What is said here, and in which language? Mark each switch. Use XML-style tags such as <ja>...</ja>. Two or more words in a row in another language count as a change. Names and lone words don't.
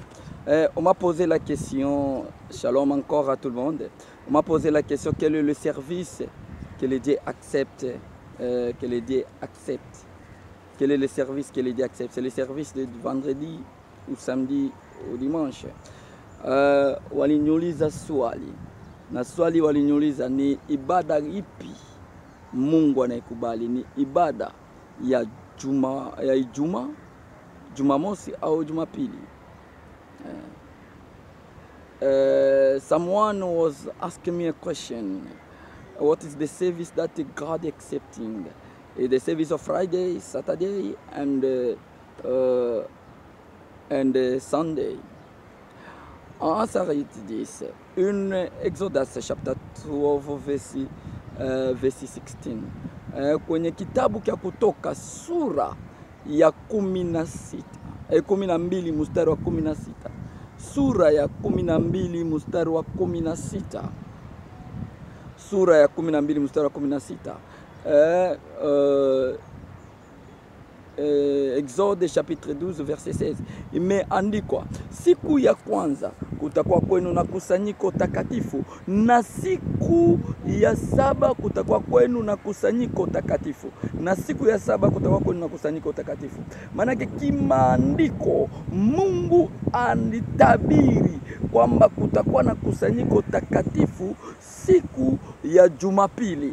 <fr>On m'a posé la question, shalom encore à tout le monde. On m'a posé la question, quel est le service que les dieux acceptent, que les dieux acceptent. Quel est le service que les dieux acceptent? C'est le service de vendredi ou samedi ou dimanche.</fr> <sw>Waliniuliza swali. Na swali waliniuliza ni ibada ipi Mungu anaikubali, ni ibada ya Jumamosi au Jumapili.</sw> <en>Someone was asking me a question. What is the service that God accepting? The service of Friday, Saturday, and Sunday. Answer is this. In Exodus chapter 12 verse 16.</en> <sw>Kwenye kitabu kia Kutoka sura ya 12 mstari wa 16. Sura ya 12 mstari wa 16. Sura ya 12 mstari wa 16.</sw> <fr>Exode chapitre 12 verset 16.</fr> <sw>Imeandikwa, siku ya kwanza kutakuwa kwenu na kusanyiko takatifu, na siku ya saba kutakuwa kwenu na kusanyiko takatifu, na siku ya saba kutakuwa kwenu na kusanyiko takatifu. Manake kimaandiko Mungu alitabiri kwamba kutakuwa na kusanyiko takatifu siku ya Jumapili.</sw>